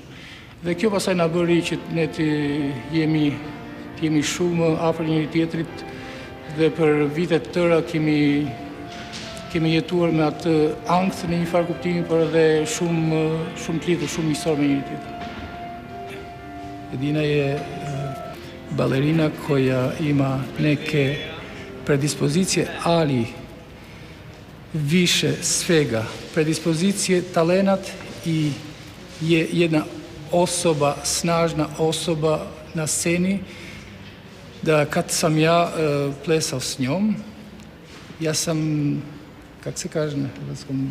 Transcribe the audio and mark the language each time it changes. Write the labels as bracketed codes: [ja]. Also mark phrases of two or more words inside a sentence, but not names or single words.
[sq] Dhe kjo pasaj na bëri që ne të jemi shumë afër njëri tjetrit dhe për vitet të tëra kemi jetuar me atë ankth në një farë kuptimi, por edhe shumë të lidhur, shumë miqësor me njëri tjetrin. [sr] Edina je balerina koja ima neke predispozicije, ali više svega predispozicije, talenat i je jedna osoba, snažna osoba na sceni, da kad sam ja plesao s njom, ja sam как се каже на hrvatskom?